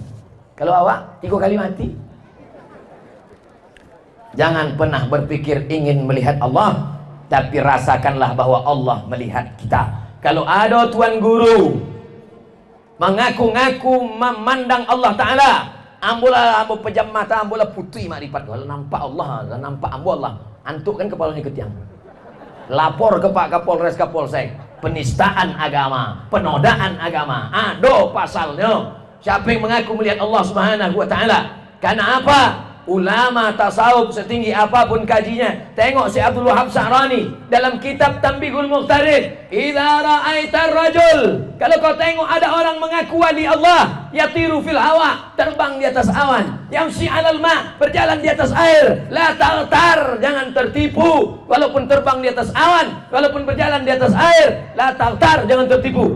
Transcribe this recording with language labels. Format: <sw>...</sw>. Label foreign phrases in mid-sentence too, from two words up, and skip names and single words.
<id>Kalau awak 3 kali mati. Jangan pernah berpikir ingin melihat Allah, tapi rasakanlah bahwa Allah melihat kita. Kalau ada tuan guru mengaku-ngaku memandang Allah Ta'ala,</id> <min>ambola ambo pejam mata, ambola putih makrifat, kalau nampak Allah, nampak ambo Allah,</min> <id>antuk kan kepalanya ke tiang. Lapor ke Pak Kapolres Kapolsek, penistaan agama, penodaan agama, ada pasalnya. Siapa yang mengaku melihat Allah</id> <ar>سبحانه وتعالى?</ar> <id>Karena apa? Ulama tasawuf setinggi apapun kajinya, tengok si Abdul Wahab Sa'rani dalam kitab Tanbihul Muqtarid,</id> <ar>إذا رأيت الرجل,</ar> <id>kalau kau tengok ada orang mengaku wali Allah,</id> <ar>يطير في الهواء,</ar> <id>terbang di atas awan,</id> <ar>يمشي على الماء,</ar> <id>berjalan di atas air,</id> <ar>لا تغتر,</ar> <id>jangan tertipu, walaupun terbang di atas awan, walaupun berjalan di atas air,</id> <ar>لا تغتر,</ar> <id>jangan tertipu.</id>